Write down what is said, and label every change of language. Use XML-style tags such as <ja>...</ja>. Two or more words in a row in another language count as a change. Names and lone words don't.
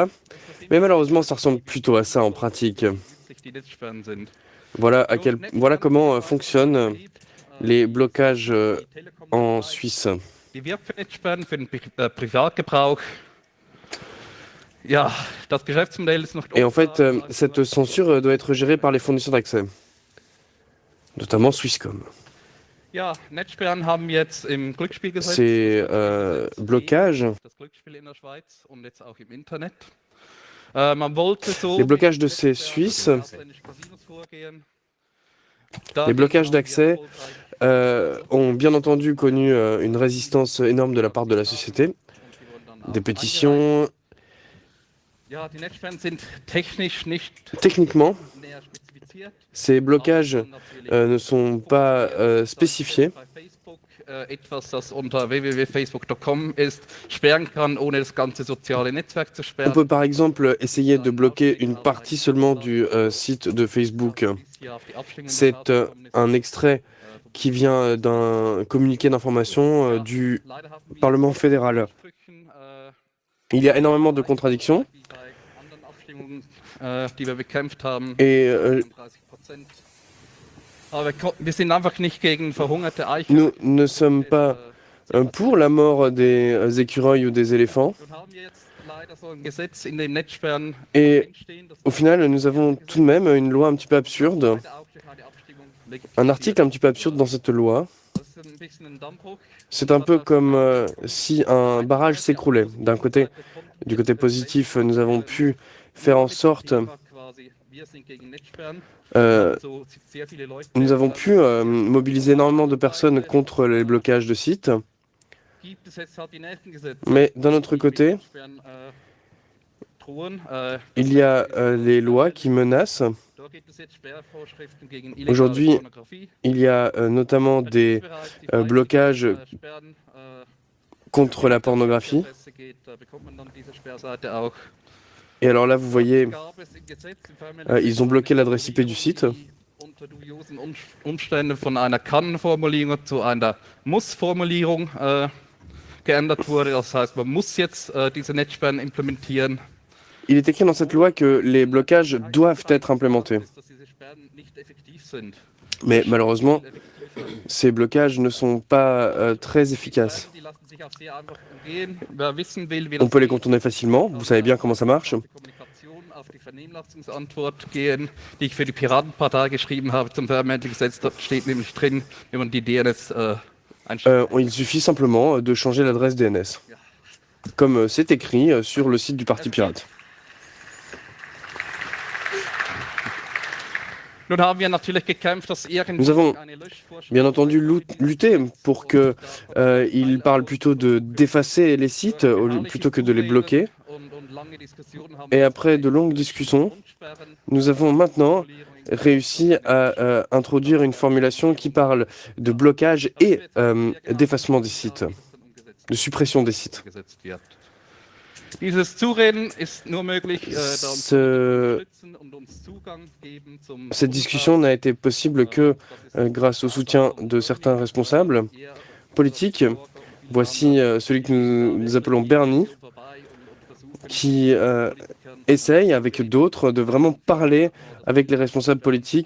<fr>Mais malheureusement, ça ressemble plutôt à ça en pratique. Voilà comment fonctionnent les blocages en Suisse. Et en fait, cette censure doit être gérée par les fournisseurs d'accès, notamment Swisscom.</fr> <de>Ja, Netzsperren haben jetzt im Glücksspielgesetz</de> <fr>Ces blocages,</fr> <de>das Glücksspiel in der Schweiz und jetzt auch im Internet. Man wollte so</de> <fr>les blocages de ces Suisses, les blocages d'accès ont bien entendu connu une résistance énorme de la part de la société, des pétitions.</fr> <de>Ja, die Netzsperren sind technisch nicht</de> <fr>Techniquement,</fr> <de>näher spezifiziert.</de> <fr>ces blocages ne sont pas spécifiés.</fr> <de>Bei Facebook etwas, das unter www.facebook.com ist, sperren kann, ohne das ganze soziale Netzwerk zu</de> <fr>On</fr> <de>sperren.</de> <fr>peut par exemple essayer de bloquer une partie seulement du site de Facebook. C'est un extrait qui vient d'un communiqué d'information du Parlement fédéral. Il y a énormément de contradictions</fr> <de>Die wir bekämpft haben.</de> <fr>et 30%.</fr> <de>Aber wir sind einfach nicht gegen verhungerte Eichen.</de> <fr>nous ne sommes pas pour la mort des écureuils ou des éléphants.</fr> <de>Nun haben wir jetzt leider so ein Gesetz in den Netzsperren</de> <fr>Et</fr> <de>stehen, das</de> <fr>au final, nous avons tout de même une loi un petit peu absurde,</fr> <de>leider auch durch eine Abstimmung legitimiert.</de> <fr>un article un petit peu absurde dans cette loi.</fr> <de>Das ist ein bisschen ein Dammbruch.</de> <fr>C'est un peu comme si un barrage s'écroulait. Du côté positif, nous avons pu faire en sorte,</fr> <de>Wir sind gegen Netzsperren.</de> <fr>nous</fr> <de>So sehr viele Leute</de> <fr>avons pu mobiliser énormément de personnes contre les blocages de sites.</fr> <de>gibt es jetzt halt die nächsten Gesetze.</de> <fr>Mais d'un autre côté,</fr> <de>Netzsperren, drohen.</de> <fr>il y a les lois qui menacent.</fr> <de>Da gibt es jetzt Sperrvorschriften gegen</de> <fr>Aujourd'hui,</fr> <de>illegale Pornografie.</de> <fr>Il y a notamment des blocages</fr> <de>Sperren,</de> <fr>contre la pornographie.</fr> <de>Adresse geht, da bekommt man dann diese Sperrseite auch.</de> <fr>Et alors là, vous voyez,</fr> <de>Gab es im Gesetz im Family</de> <fr>ils ont bloqué l'adresse IP du site.</fr> <de>die unter dubiosen Umständen von einer Kann-Formulierung zu einer Muss-Formulierung geändert wurde. Das heißt, man muss jetzt diese Netzsperren implementieren.</de> <fr>Il est écrit dans cette loi que les blocages doivent être implémentés.</fr> <de>Ist, dass diese Sperren nicht effektiv sind.</de> <fr>Mais malheureusement, ces blocages ne sont pas très efficaces.</fr> <de>Die lassen sich auch sehr einfach umgehen. Wer wissen will, wie</de> <fr>On</fr> <de>das</de> <fr>peut les</fr> <de>geht,</de> <fr>contourner facilement, vous savez bien comment ça marche.</fr> <de>auf die Kommunikation, auf die Vernehmlassungsantwort gehen, die ich für die Piratenpartei geschrieben habe zum Vermehrgesetz. Da steht nämlich drin, wenn man die DNS einstellt.</de> <fr>Il suffit simplement de changer l'adresse DNS, comme c'est écrit sur le site du Parti Pirate.</fr> <de>Nun haben wir natürlich gekämpft, dass irgendwie</de> <fr>Nous avons</fr> <de>eine Löschvorschrift</de> <fr>bien entendu lutter pour que il parle plutôt d'effacer les sites plutôt que de les bloquer.</fr> <de>und lange Diskussionen haben</de> <fr>Et après de longues discussions,</fr> <de>Grundsperren</de> <fr>nous avons maintenant réussi à introduire une formulation qui parle de blocage et d'effacement des sites, de suppression des sites.</fr> <de>gesetzt wird. Dieses Zureden ist nur möglich, da uns</de> <fr>Ce-</fr> <de>unterstützen und uns Zugang geben zum</de> <fr>Cette discussion n'a été possible que grâce au soutien de certains responsables politiques. Voici celui que nous appelons Bernie, qui essaye avec d'autres de vraiment parler avec les responsables politiques.</fr>